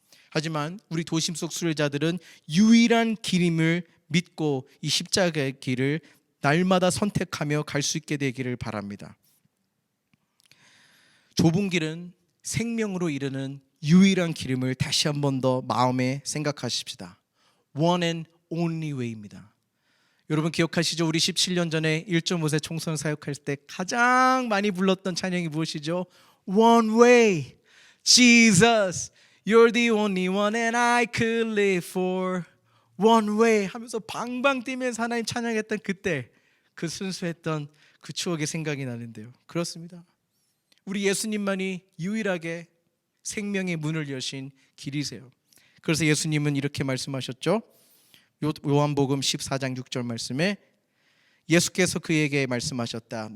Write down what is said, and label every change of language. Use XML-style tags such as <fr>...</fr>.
<ko>하지만 우리 도심 속 순례자들은 유일한 길임을 믿고 이 십자가의 길을 날마다 선택하며 갈 수 있게 되기를 바랍니다. 좁은 길은 생명으로 이르는 유일한 길임을 다시 한 번 더 마음에 생각하십시다.</ko> <en>One and only way</en> <ko>입니다. 여러분 기억하시죠? 우리 17년 전에 1.5세 총선 사역할 때 가장 많이 불렀던 찬양이 무엇이죠?</ko> <en>One way, Jesus, you're the only one and I could live for. One way</en> <ko>하면서 방방 뛰면서 하나님 찬양했던 그때 그 순수했던 그 추억이 생각이 나는데요. 그렇습니다. 우리 예수님만이 유일하게 생명의 문을 여신 길이세요. 그래서 예수님은 이렇게 말씀하셨죠. 요한복음 14장 6절 말씀에 예수께서 그에게 말씀하셨다.</ko>